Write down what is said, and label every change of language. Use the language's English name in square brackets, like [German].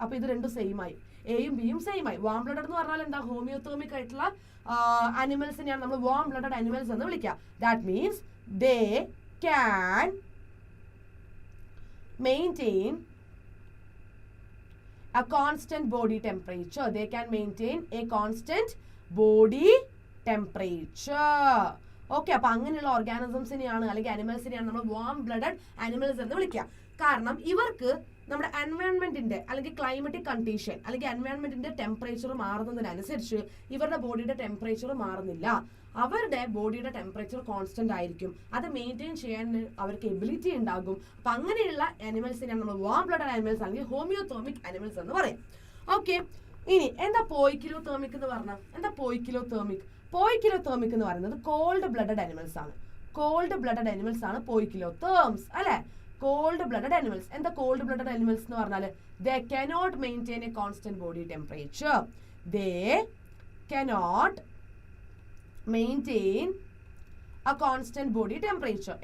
[Malayalam] അപ്പൊ ഇത് രണ്ടും സെയിം ആയി, എയും ബിയും സെയിം ആയി. വാം ബ്ലഡഡ് എന്ന് പറഞ്ഞാൽ എന്താ? ഹോമിയോതേമിക് ആയിട്ടുള്ള അനിമൽസിനെയാണ് നമ്മൾ വാം ബ്ലഡഡ് അനിമൽസ് എന്ന് വിളിക്കുക. [English] That means they can maintain a constant body temperature. They can maintain a constant body temperature. [Malayalam] Okay, അപ്പൊ അങ്ങനെയുള്ള ഓർഗാനിസംസിനെയാണ് അല്ലെങ്കിൽ അനിമൽസിനെയാണ് നമ്മൾ വാം ബ്ലഡഡ് അനിമൽസ് എന്ന് വിളിക്കുക. കാരണം ഇവർക്ക് നമ്മുടെ എൻവയോൺമെന്റിന്റെ അല്ലെങ്കിൽ ക്ലൈമറ്റിക് കണ്ടീഷൻ അല്ലെങ്കിൽ എൻവയോൺമെന്റിന്റെ ടെമ്പറേച്ചർ മാറുന്നതിനനുസരിച്ച് ഇവരുടെ ബോഡിയുടെ ടെമ്പറേച്ചർ മാറുന്നില്ല. അവരുടെ ബോഡിയുടെ ടെമ്പറേച്ചർ കോൺസ്റ്റന്റ് ആയിരിക്കും. അത് മെയിൻറ്റെയിൻ ചെയ്യാൻ അവർക്ക് എബിലിറ്റി ഉണ്ടാകും. അപ്പൊ അങ്ങനെയുള്ള അനിമൽസിനെയാണ് നമ്മൾ വാം ബ്ലഡഡ് അനിമൽസ് അല്ലെങ്കിൽ ഹോമിയോതേമിക് അനിമൽസ് എന്ന് പറയും. ഓക്കെ, ഇനി എന്താ പോയിക്കിലോതേമിക് എന്ന് പറഞ്ഞാൽ? എന്താ പോയിക്കിലോതേമിക്? പോയിക്കിലോതേമിക് എന്ന് പറയുന്നത് കോൾഡ് ബ്ലഡഡ് അനിമൽസ് ആണ്. കോൾഡ് ബ്ലഡഡ് അനിമൽസ് ആണ് പോയിക്കിലോതേംസ് അല്ലെ? Cold blooded animals. എന്താ കോൾഡ് ബ്ലഡഡ് അനിമൽസ് എന്ന് പറഞ്ഞാൽ? [English] They cannot maintain a constant body temperature. They cannot maintain a constant body temperature.